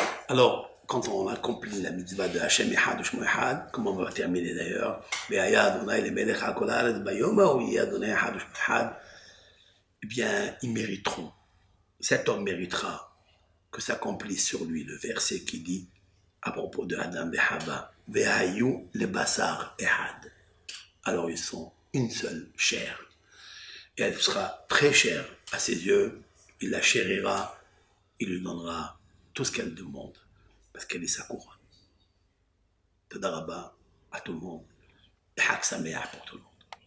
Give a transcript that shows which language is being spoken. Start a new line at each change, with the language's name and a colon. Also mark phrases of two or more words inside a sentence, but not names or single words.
French: Alors, quand on accomplit la mitzvah de
Hebrew: השם אחד שמו אחד,
French: comme on va terminer d'ailleurs, eh bien, ils mériteront. Cet homme méritera que s'accomplisse sur lui le verset qui dit à propos de Adam et Hava,
Hebrew: והיו לבשר אחד.
French: Alors ils sont une seule chair. Et elle sera très chère à ses yeux. Il la chérira. Il lui donnera tout ce qu'elle demande. Parce qu'elle est sa couronne. Tadaraba à tout le monde. Et
Hebrew: חג שמח
French: pour tout le monde.